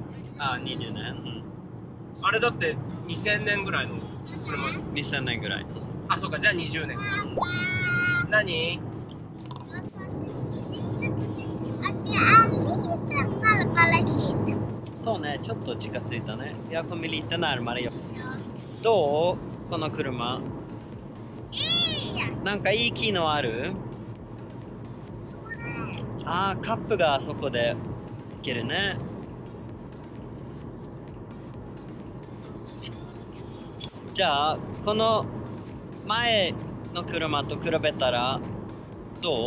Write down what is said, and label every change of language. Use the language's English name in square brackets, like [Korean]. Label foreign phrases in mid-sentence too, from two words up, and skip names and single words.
[Japanese] ああ、20年、うん、あれだって2000年ぐらいの車。 2000年ぐらい。そうそう。あ、そうか、じゃあ20年。何？そうね、ちょっと近づいたね。 [Swedish] Jag kommer lite närmare [Japanese] よ。どう？この車。なんかいい機能ある？ああ、カップがそこでけるね。じゃあこの前の車と比べたらどう？